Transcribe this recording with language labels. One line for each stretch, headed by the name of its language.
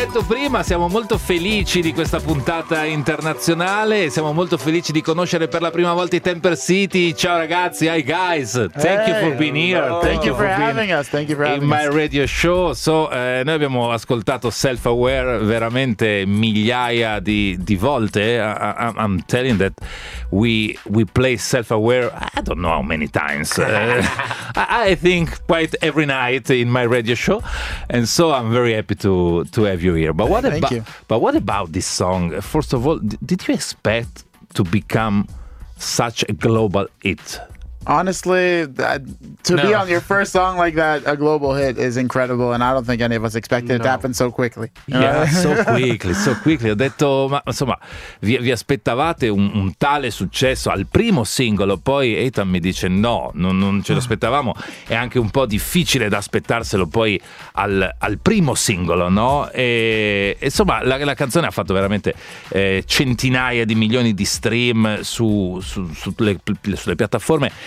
Italian: detto prima, siamo molto felici di questa puntata internazionale, siamo molto felici di conoscere per la prima volta i Temper City.
English: Ciao ragazzi, hi guys, thank you for being here. Thank you for having us, thank you for having in my radio show.
Italian: So, noi abbiamo ascoltato Self Aware veramente migliaia di volte.
English: I'm telling that we play Self Aware, I don't know how many times. I think quite every night in my radio show, and so I'm very happy to have you here. But what about this song? First of all, did you expect to become such a global hit? Honestly, to be on your first song like that, a global hit, is incredible, and I don't think any of us expected it to happen so quickly.
Italian: Yeah, so quickly. Ho detto, ma insomma, vi aspettavate un tale successo al primo singolo? Poi Ethan mi dice no, non ce l'aspettavamo. È anche un po' difficile da aspettarselo poi al primo singolo, no? E insomma, la canzone ha fatto veramente centinaia di milioni di stream sulle piattaforme.